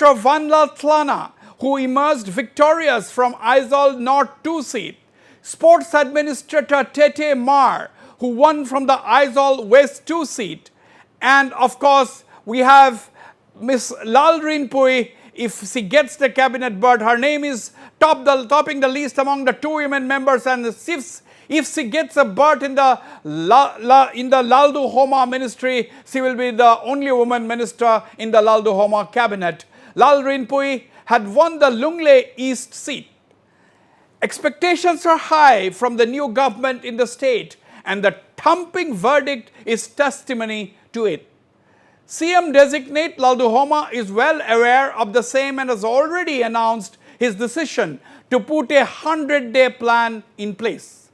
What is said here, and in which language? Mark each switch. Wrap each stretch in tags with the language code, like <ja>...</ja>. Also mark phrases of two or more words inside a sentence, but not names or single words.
<en>Vanlal Tlana, who emerged victorious from Aizawl North 2 seat, Sports Administrator Tete Mar, who won from the Aizawl West 2 seat, and of course we have Miss Lalrinpui. If she gets the cabinet berth, her name is topping the list among the 2 women members, and if she gets a berth in the Lalduhoma ministry, she will be the only woman minister in the Lalduhoma cabinet. Lalrinpui had won the Lungle East seat. Expectations are high from the new government in the state, and the thumping verdict is testimony to it. CM designate Lalduhoma is well aware of the same and has already announced his decision to put a 100-day plan in place.</en>